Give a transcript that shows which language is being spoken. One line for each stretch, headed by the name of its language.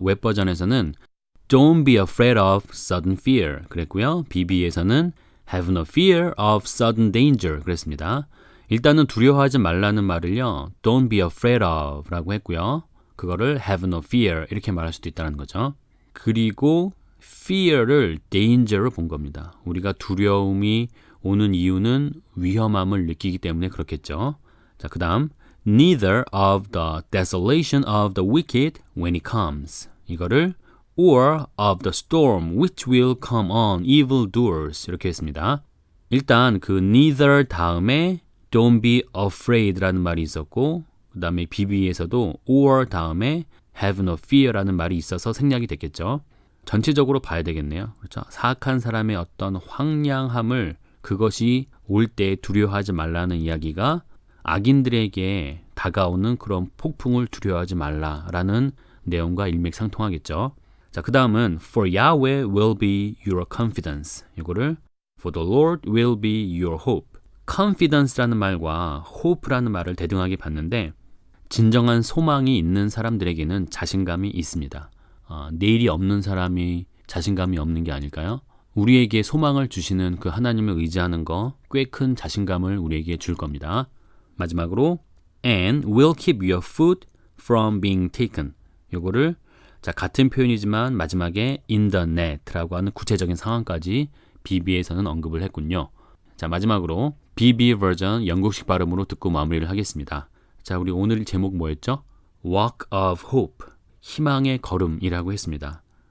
Korean: 웹 버전에서는
English: Don't be afraid of sudden fear
Korean: 그랬고요. BB에서는
English: Have no fear of sudden danger
Korean: 그랬습니다. 일단은 두려워하지 말라는 말을요.
English: Don't be afraid of
Korean: 라고 했고요. 그거를
English: have no fear
Korean: 이렇게 말할 수도 있다는 거죠. 그리고 fear를 danger로 본 겁니다. 우리가 두려움이 오는 이유는 위험함을 느끼기 때문에 그렇겠죠. 자, 그 다음
English: neither of the desolation of the wicked when it comes
Korean: 이거를
English: or of the storm which will come on evildoers
Korean: 이렇게 했습니다. 일단 그 neither 다음에
English: don't be afraid
Korean: 라는 말이 있었고 그 다음에 BB에서도 or 다음에
English: have no fear
Korean: 라는 말이 있어서 생략이 됐겠죠. 전체적으로 봐야 되겠네요. 그렇죠? 사악한 사람의 어떤 황량함을 그것이 올 때 두려워하지 말라는 이야기가 악인들에게 다가오는 그런 폭풍을 두려워하지 말라라는 내용과 일맥상통하겠죠. 자, 그 다음은
English: For Yahweh will be your confidence.
Korean: 이거를
English: For the Lord will be your hope.
Korean: confidence라는 말과 hope라는 말을 대등하게 봤는데 진정한 소망이 있는 사람들에게는 자신감이 있습니다. 내일이 없는 사람이 자신감이 없는 게 아닐까요? 우리에게 소망을 주시는 그 하나님을 의지하는 거 꽤 큰 자신감을 우리에게 줄 겁니다. 마지막으로
English: and will keep your foot from being taken.
Korean: 요거를 자, 같은 표현이지만 마지막에
English: in the net
Korean: 라고 하는 구체적인 상황까지 BB에서는 언급을 했군요. 자, 마지막으로 BB 버전 영국식 발음으로 듣고 마무리를 하겠습니다. 자, 우리 오늘 제목 뭐였죠?
English: Walk of Hope,
Korean: 희망의 걸음이라고 했습니다.